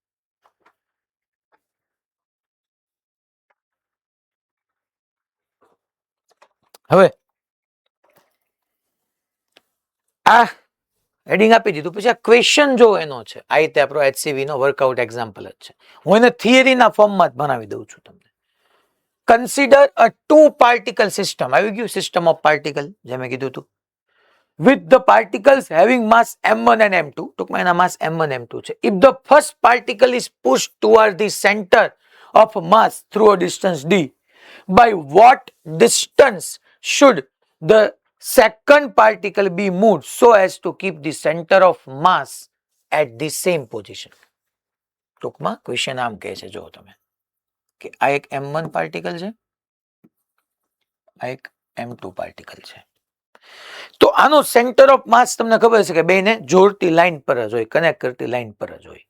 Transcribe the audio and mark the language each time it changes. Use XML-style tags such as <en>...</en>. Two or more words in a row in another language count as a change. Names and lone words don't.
<gu>હવે આ હેડિંગ આપી દીધું, પછી આ ક્વેશ્ચન જો એનો છે આ રીતે આપણો HCV નો</gu> <en>workout example</en> <gu>જ છે. હું એને થિયરીના ફોર્મમાં જ બનાવી દઉં છું તમને.</gu> <en>consider a 2 particle system.</en> <gu>આવી ગયું</gu> <en>system of particle,</en> <gu>જે મેં કીધું હતું.</gu> <en>with the particles having mass m1 and m2,</en> <gu>ટૂંકમાં એના માસ m1 m2 છે.</gu> <en>if the first particle is pushed toward the center of mass through a distance d, by what distance should the second particle be moved so as to keep the center of mass at the same position?</en> <gu>ટૂંકમાં ક્વેશ્ચન આમ કહે છે, જો તમે કે આ એક m1 પાર્ટિકલ છે, આ એક m2 પાર્ટિકલ છે. તો આનો</gu> <en>center of mass</en> <gu>તમને ખબર છે કે બેને જોડતી લાઈન પર જ હોય, કનેક્ટ કરતી લાઈન પર જ હોય.</gu>